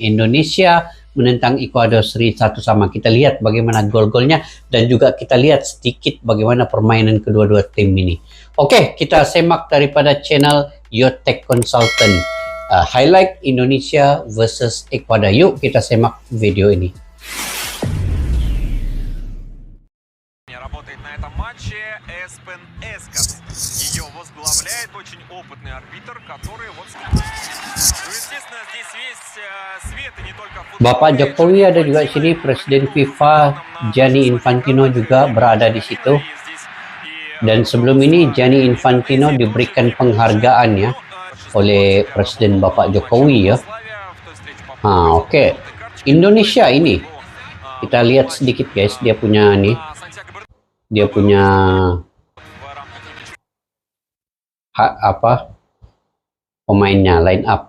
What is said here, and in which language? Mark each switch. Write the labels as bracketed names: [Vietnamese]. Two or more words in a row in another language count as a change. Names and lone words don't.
[Malay] Indonesia menentang Ekuador seri 1-1. Kita lihat bagaimana gol-golnya dan juga kita lihat sedikit bagaimana permainan kedua-dua tim ini. Oke, kita semak daripada channel Yotek Consultant. Highlight Indonesia versus Ekuador. Yuk kita semak video ini. [Russian] Работает на этом матче Эспен Эскас. Ее возглавляет очень опытный арбитр, который вот... Ну, естественно, здесь весь свет и не только футбол. [Malay] Bapak Jokowi ada juga di sini, Presiden FIFA Gianni Infantino juga berada di situ. Dan sebelum ini Gianni Infantino diberikan penghargaan ya oleh Presiden Bapak Jokowi ya. Oke. Indonesia ini kita lihat sedikit guys, dia punya pemainnya, [English] line up.